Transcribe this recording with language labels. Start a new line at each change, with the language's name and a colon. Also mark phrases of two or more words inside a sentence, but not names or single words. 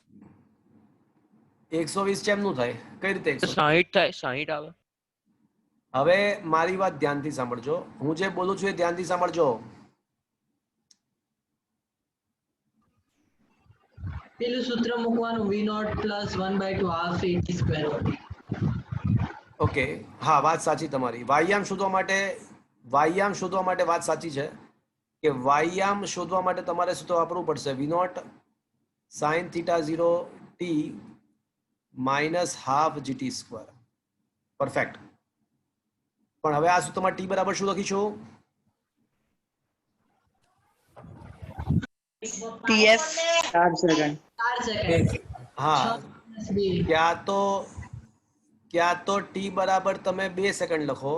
Gujarati: 120 કેમનું થાય? કઈ રીતે 120? 60 થાય, 60 આવે. હવે મારી વાત ધ્યાનથી સાંભળજો, હું જે બોલું છું એ ધ્યાનથી સાંભળજો. પેલું સૂત્ર મૂકવાનું
English: v naught plus 1/2 half at square.
Gujarati: ઓકે, હા વાત સાચી તમારી. વાયામ શોધવા માટે વાત સાચી છે કે વાયામ શોધવા માટે તમારે સૂત્ર વાપરવું પડશે
English: v naught sin theta 0 t minus half gt square.
Gujarati: પરફેક્ટ. પણ હવે આ સૂત્રમાં t બરાબર શું લખીશું? TF 4 સેકન્ડ. 4 સેકન્ડ. હા, 2 ક્યાં તો t બરાબર તમે 2 સેકન્ડ લખો